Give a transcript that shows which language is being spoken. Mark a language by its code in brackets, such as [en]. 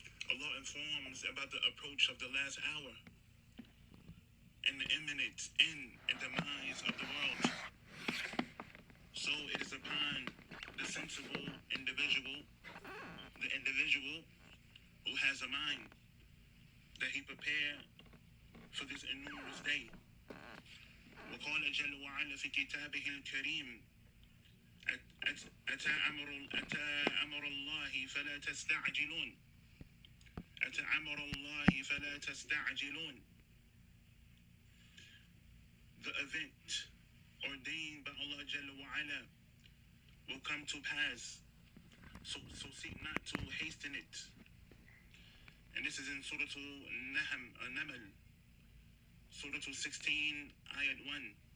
[en] Allah informs about the approach of the last hour and the imminent end and demise of the world. So it is upon the sensible individual, the individual who has a mind, that he prepare for this enormous day. [ar] وقال جل وعلا في كتابه الكريم أتى أمر الله فلا تستعجلون أتى أمر الله فلا تستعجلون. [en] The event ordained by Allah Jalla wa'ala will come to pass, so seek not to hasten it. And this is in Surah Al-Naml, Surah 16, Ayat 1.